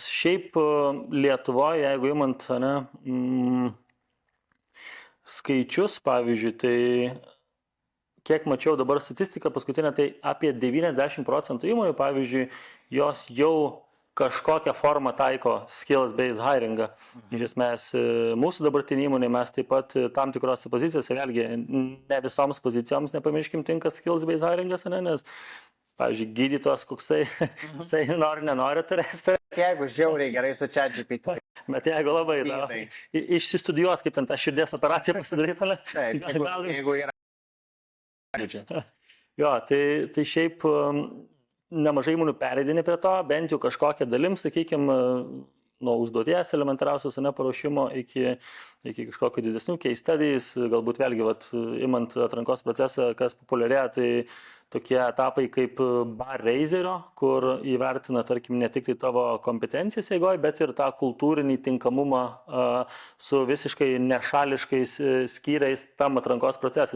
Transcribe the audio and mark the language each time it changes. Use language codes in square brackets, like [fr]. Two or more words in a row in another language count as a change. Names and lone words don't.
[lt] Šiaip Lietuvoje, jeigu imant skaičius, pavyzdžiui, tai kiek mačiau dabar statistiką paskutinę, tai apie 90% įmonių, pavyzdžiui, jos jau kažkokią formą taiko skills-based hiringą. Iš esmės, mūsų dabartinė įmonė, mes taip pat tam tikrose pozicijose, vėlgi, ne visoms pozicijoms, nepamirškim, tinka skills-based hiringas, nes pavyzdžiui, gydytojas koksai, jisai nenori turėti. Jeigu žiauriai gerai su ChatGPT. Bet jeigu labai, išsistudijuos, kaip ten tą širdies operaciją pasidaryti, jeigu yra. Jo, tai šiaip nemažai įmonių pereidinė prie to, bent jau kažkokią dalim, sakykime, nuo užduoties elementariausios paruošimo iki kažkokių didesnių [en] case studies, [lt] galbūt vėlgi, imant atrankos procesą, kas populiarėja, tai tokie etapai kaip [en] bar raiserio, [lt] kur įvertina, tarkim, ne tik tai tavo kompetencijas eigoje, bet ir tą kultūrinį tinkamumą su visiškai nešališkais skyriais tam atrankos procesui.